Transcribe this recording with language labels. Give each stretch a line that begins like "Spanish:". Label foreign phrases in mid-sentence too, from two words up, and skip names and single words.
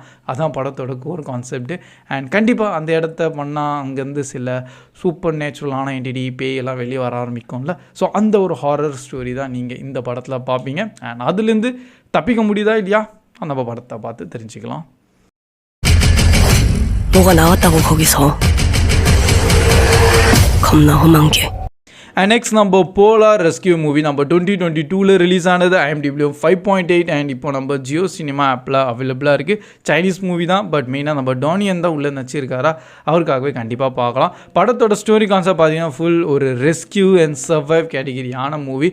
Tamil: அதான் படத்தோட
English: core concept.
Tamil: அண்ட் கண்டிப்பாக அந்த இடத்த பண்ணால் அங்கேருந்து சில
English: supernaturalஆன entity
Tamil: பேய் எல்லாம் வெளியே வர ஆரம்பிக்கும்ல. ஸோ அந்த ஒரு
English: horror story
Tamil: தான் நீங்கள் இந்த படத்தில் பார்ப்பீங்க. அண்ட் அதுலேருந்து தப்பிக்க முடியுதா இல்லையா அந்த படத்தை பார்த்து தெரிஞ்சுக்கலாம்.
Korean: 뭐가 나왔다고 거기서 겁나 험한 게.
Tamil: அண்ட் நெக்ஸ்ட் நம்ம போலார் ரெஸ்கியூ மூவி நம்ம 2022 ரிலீஸ் ஆனது. IMDb 5.8. அண்ட் இப்போ நம்ம ஜியோ சினிமா
English: appல availableஆக
Tamil: இருக்குது.
English: Chinese movie
Tamil: தான்.
English: but mainஆக
Tamil: நம்ம டோனியன் தான் உள்ளே நடிச்சிருக்காரா அவருக்காகவே கண்டிப்பாக பார்க்கலாம். படத்தோட
English: story concept
Tamil: பார்த்தீங்கன்னா ஃபுல் ஒரு
English: rescue and survive categoryஆன movie.